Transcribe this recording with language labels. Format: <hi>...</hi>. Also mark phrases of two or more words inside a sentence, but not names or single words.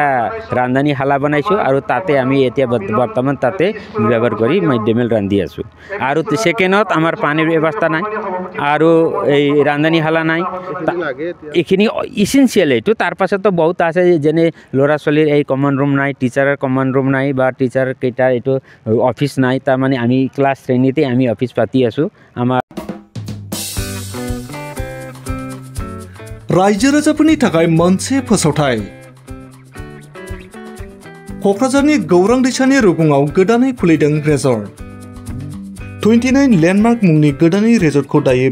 <as>ৰান্ধনীশালা বনাইছোঁ আৰু তাতে আমি এতিয়া বৰ্তমান তাতে ব্যৱহাৰ কৰি</as> <en>mid day meal</en> <as>ৰান্ধি আছোঁ আৰু ছেকেণ্ডত আমাৰ পানীৰ ব্যৱস্থা নাই আৰু এই ৰান্ধনীশালা নাই এইখিনি ইছেনচিয়েল এইটো তাৰ পাছতো বহুত আছে যেনে ল'ৰা ছোৱালীৰ এই</as> <en>common room</en> <as>নাই টিচাৰৰ</as> <en>common room</en> <as>নাই বা টিচাৰ কেইটাৰ এইটো অফিচ নাই তাৰমানে আমি ক্লাছ শ্ৰেণীতে আমি অফিচ পাতি আছোঁ আমাৰ</as> <brx>रायजो राजाफोरनि थाखाय मोनसे फोसावथाय क'क्राझारनि गौरां दैसानि रुगुङाव गोदानै खुलिदों रेजर्ट 29 लेन्डमार्क मुंनि गोदानै रेजर्टखौ दायो</brx>